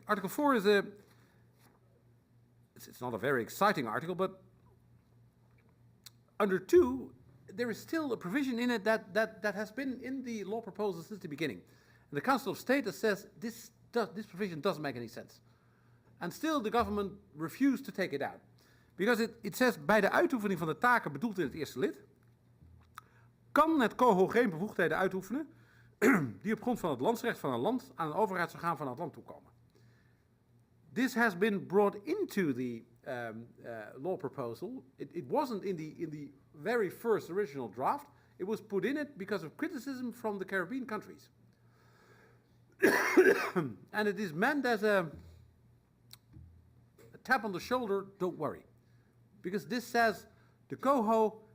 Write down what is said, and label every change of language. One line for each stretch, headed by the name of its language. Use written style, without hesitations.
English: Article 4 is it's not a very exciting article, but under 2, there is still a provision in it that has been in the law proposal since the beginning. And the Council of State says this provision doesn't make any sense. And still the government refused to take it out. Because it says,
Dutch: bij de uitoefening van de taken bedoeld in het eerste lid, kan het COHO geen bevoegdheden uitoefenen die op grond van het landsrecht van een land aan een overheidsorgaan van het land toekomen.
English: This has been brought into the law proposal. It wasn't in the very first original draft. It was put in it because of criticism from the Caribbean countries. And it is meant as a tap on the shoulder, don't worry. Because this says the COHO